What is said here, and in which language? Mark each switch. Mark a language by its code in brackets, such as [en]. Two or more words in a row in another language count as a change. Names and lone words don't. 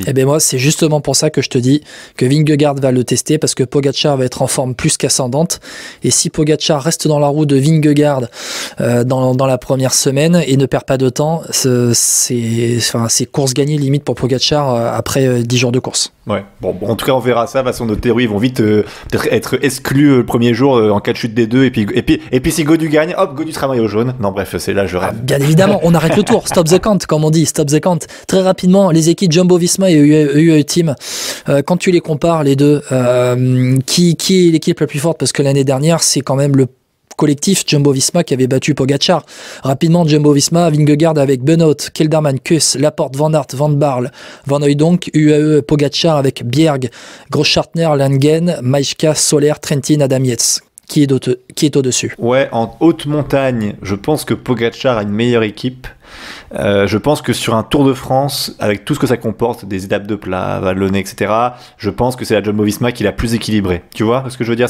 [fr] Eh ben moi, c'est justement pour ça que je te dis que Vingegaard va le tester, parce que Pogačar va être en forme plus qu'ascendante, et si Pogačar reste dans la roue de Vingegaard dans la première semaine et ne perd pas de temps, c'est course gagnée limite pour Pogačar après 10 jours de course. Ouais, bon, en tout cas on verra ça. De toute façon, nos théories vont vite peut-être être exclues le premier jour en cas de chute des deux, et puis si Gaudu gagne, hop, Gaudu sera maillot jaune. Non, bref, c'est là je rêve. Bien évidemment, on arrête le tour, [en] stop the count, [fr] comme on dit, [en] stop the count. Très rapidement, les équipes Jumbo-Visma et UAE Team, quand tu les compares les deux, qui est l'équipe la plus forte, parce que l'année dernière c'est quand même le collectif Jumbo-Visma qui avait battu Pogačar. Rapidement, Jumbo-Visma, Vingegaard avec Benoot, Kelderman, Kuss, Laporte, Van Aert, Van Barle, Van Hooijdonk, UAE, Pogačar avec Bjerg, Grosschartner, Langen, Majka, Soler, Trentin, Adam Yates. qui est au-dessus. Ouais, en haute montagne, je pense que Pogačar a une meilleure équipe. Je pense que sur un Tour de France, avec tout ce que ça comporte, des étapes de plat, vallonnées, etc., je pense que c'est la Jumbo-Visma qui est la plus équilibrée. Tu vois ce que je veux dire?